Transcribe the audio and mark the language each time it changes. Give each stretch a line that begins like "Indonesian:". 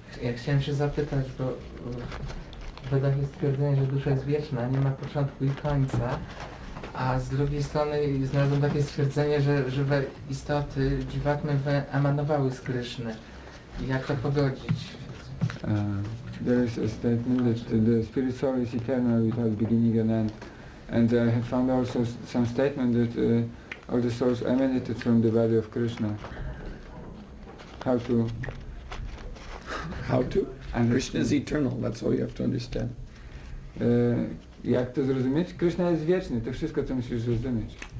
Polish: Ja chciałem się zapytać, bo w Wedach jest stwierdzenie, że dusza jest wieczna, nie ma początku i końca, a z drugiej strony znalazłem takie stwierdzenie, że żywe istoty, dziwatmy emanowały z Kṛṣny. Jak to pogodzić?
English: There is a statement that the spirit soul is eternal without beginning and end. And I have found also some statement that all the souls emanated from the body of Kṛṣna. How to? And Krishna is eternal, that's all you have to understand.
Polish: Jak to zrozumieć? Kṛṣna jest wieczny, to wszystko, co musisz zrozumieć.